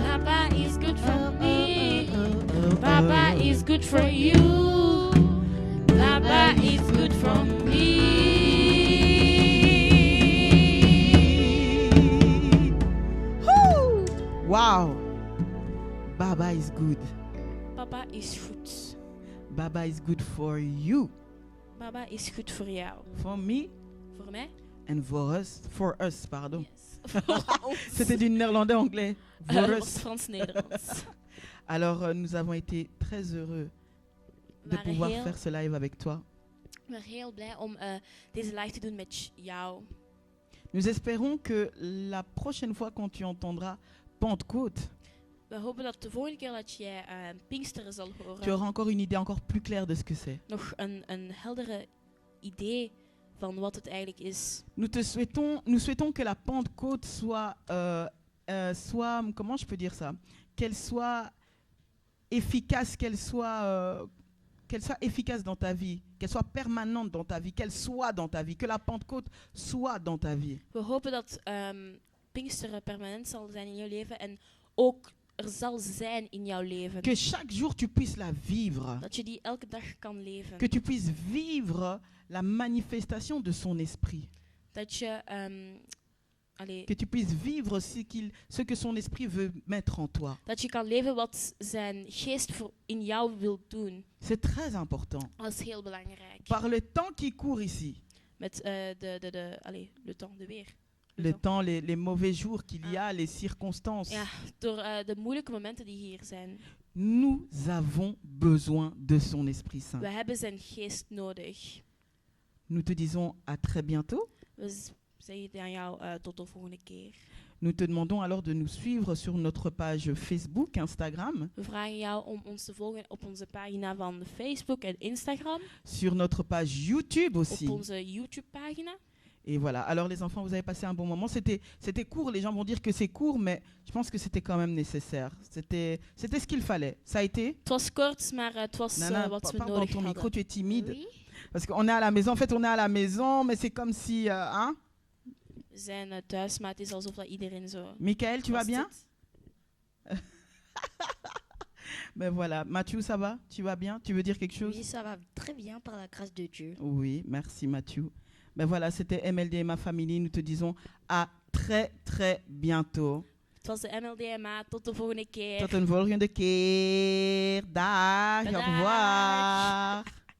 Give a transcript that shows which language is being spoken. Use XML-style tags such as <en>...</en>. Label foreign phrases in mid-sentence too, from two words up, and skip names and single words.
<en>Papa is good for me. Papa is good for you. Papa is good for me. Woo! Wow. Baba is good.</en> <nl>Papa is goed.</nl> <en>Baba is good for you.</en> <nl>Papa is goed voor jou.</nl> <en>For me</en> <nl>Voor mij?</nl> <en>and for us. For us, pardon. Yes.</en> <nl>Voor ons.</nl> <fr>C'était du néerlandais anglais.</fr> <en>For</en> <nl>Dat</nl> <en>us.</en> <nl>was Frans-Nederlands.</nl> <fr>Alors, nous avons été très heureux</fr> <nl>We</nl> <fr>de</fr> <nl>waren</nl> <fr>pouvoir</fr> <nl>heel,</nl> <fr>faire ce live avec toi.</fr> <nl>we waren heel blij om deze live te doen met jou.</nl> <fr>Nous espérons que la prochaine fois quand tu entendras Pentecôte,</fr> <nl>We hopen dat de volgende keer dat jij Pinksteren zal horen,</nl> <fr>tu auras encore une idée encore plus claire de ce que c'est.</fr> <nl>nog een heldere idee van wat het eigenlijk is.</nl> <fr>Nous souhaitons que la Pentecôte soit, comment je peux dire ça, qu'elle soit efficace, qu'elle soit efficace dans ta vie, qu'elle soit permanente dans ta vie, qu'elle soit dans ta vie, que la Pentecôte soit dans ta vie.</fr> <nl>We hopen dat Pinksteren permanent zal zijn in jouw leven en ook er zal zijn in jouw leven.</nl> <fr>Que chaque jour tu puisses la vivre,</fr> <nl>Dat je die elke dag kan leven.</nl> <fr>que tu puisses vivre la manifestation de son esprit,</fr> <nl>Dat je</nl> <fr>que tu puisses vivre ce que son esprit veut mettre en toi.</fr> <nl>dat je kan leven wat zijn geest in jou wil doen.</nl> <fr>C'est très important.</fr> <nl>Dat is heel belangrijk.</nl> <fr>Par le temps qui court ici,</fr> <nl>Met</nl> <fr>le temps,</fr> <nl>de weer.</nl> <fr>le temps, les mauvais jours qu'il y a, les circonstances,</fr> <nl>Ja, door de moeilijke momenten die hier zijn.</nl> <fr>nous avons besoin de son Esprit Saint.</fr> <nl>We hebben zijn geest nodig.</nl> <fr>Nous te disons à très bientôt.</fr> <nl>We zeggen aan jou tot de volgende keer.</nl> <fr>Nous te demandons alors de nous suivre sur notre page Facebook, Instagram,</fr> <nl>We vragen jou om ons te volgen op onze pagina van Facebook en Instagram.</nl> <fr>sur notre page YouTube aussi.</fr> <nl>Op onze YouTube-pagina.</nl> <fr>Et voilà. Alors les enfants, vous avez passé un bon moment. C'était court. Les gens vont dire que c'est court, mais je pense que c'était quand même nécessaire. C'était ce qu'il fallait. Ça a été.</fr> <nl>Het was kort, maar het was</nl> <fr>Nana,</fr> <nl>wat we</nl> <fr>parle dans</fr> <nl>nodig</nl> <fr>ton micro.</fr> <nl>hadden.</nl> <fr>Tu es timide. Oui. Parce qu'on est à la maison. En fait, on est à la maison, mais c'est comme si, hein.</fr> <nl>We zijn thuis, maar het is alsof dat iedereen zo...</nl> <fr>Michael, tu vas bien?</fr> <nl>vastzit.</nl> <fr>Ben voilà. Mathieu, ça va? Tu vas bien? Tu veux dire quelque chose? Oui, ça va très bien par la grâce de Dieu. Oui, merci Mathieu. Ben voilà, c'était MLD et ma famille. Nous te disons à très très bientôt.</fr> <nl>Het was de MLDMA. Tot de volgende keer. Tot een volgende keer. Dag. Au Bedankt.</nl> <fr>revoir.</fr>